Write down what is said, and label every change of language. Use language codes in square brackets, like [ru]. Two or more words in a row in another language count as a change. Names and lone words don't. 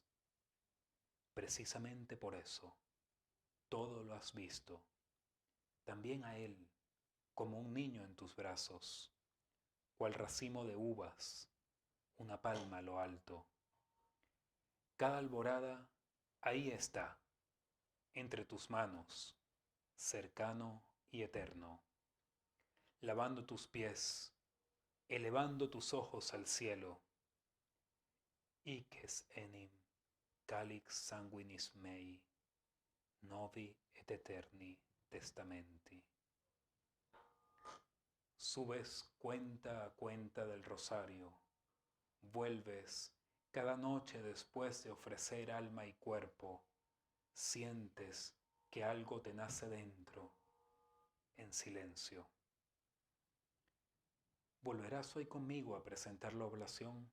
[es] Precisamente por eso, todo lo has visto, también a Él, como un niño en tus brazos, cual racimo de uvas, una palma a lo alto. Cada alborada ahí está, entre tus manos, cercano y eterno, lavando tus pies, elevando tus ojos al cielo. [la] Iques enim calix sanguinis mei, novi et eterni testamenti. [es] Subes cuenta a cuenta del rosario, vuelves cada noche después de ofrecer alma y cuerpo, sientes que algo te nace dentro, en silencio. ¿Volverás hoy conmigo a presentar la oblación?